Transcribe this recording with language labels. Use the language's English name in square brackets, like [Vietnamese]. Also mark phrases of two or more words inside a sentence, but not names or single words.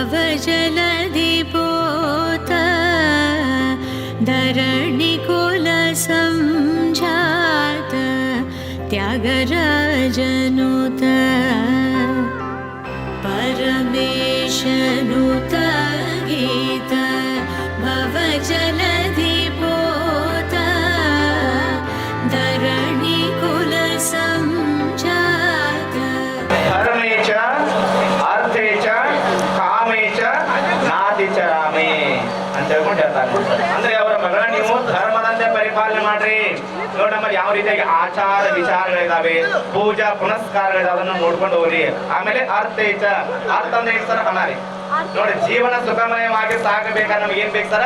[Sanskrit] भवजलधिपोत, धरणिकुल संजात त्यागराजनुत परमेशनुत गीत भवजलधिपोत धरणिकुल संजात धर्मे च अर्थे च कामे च नाति च [Kannada] ರಾಮೇ ಅಂತ ಹೇಳ್ಕೊಂಡು ಹೇಳ್ತಾರೆ. ಅಂದ್ರೆ ಅವರ ಮಗಳ ನೀವು ಧರ್ಮದಂತೆ ಪರಿಪಾಲನೆ ಮಾಡ್ರಿ. ನೋಡಿ ನಮ್ಮಲ್ಲಿ ಯಾವ ರೀತಿಯಾಗಿ ಆಚಾರ ವಿಚಾರಗಳಿದಾವೆ, ಪೂಜಾ ಪುನಸ್ಕಾರಗಳಿದಾವೆ, ಅದನ್ನ ನೋಡ್ಕೊಂಡು ಹೋಗ್ರಿ. ಆಮೇಲೆ ಅರ್ಥೇಚ, ಅರ್ಥ ಅಂದ್ರೆ ಏನ್ ಸರ್? ಹಣ ರೀ. ನೋಡಿ ಜೀವನ ಸುಖಮಯವಾಗಿ ಸಾಗಬೇಕಾದ್ರೆ ನಮ್ಗೆ ಏನ್ ಬೇಕು ಸರ?